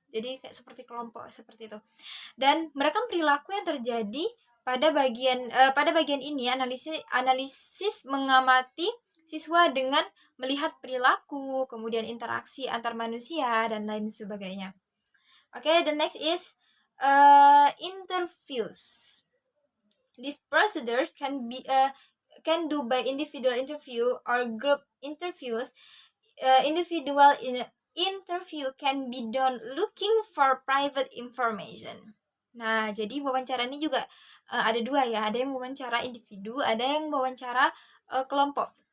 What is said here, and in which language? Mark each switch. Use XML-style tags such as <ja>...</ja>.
<id>Jadi kayak seperti kelompok seperti itu. Dan merekam perilaku yang terjadi pada bagian ini analisis mengamati siswa dengan melihat perilaku, kemudian interaksi antar manusia dan lain sebagainya.</id> <en>Okay, the next is interviews. This procedure can do by individual interview or group interviews. Individual interview can be done looking for private information.</en> <id>Nah, jadi wawancara ini juga ada dua ya, ada yang wawancara individu, ada yang wawancara kelompok.</id>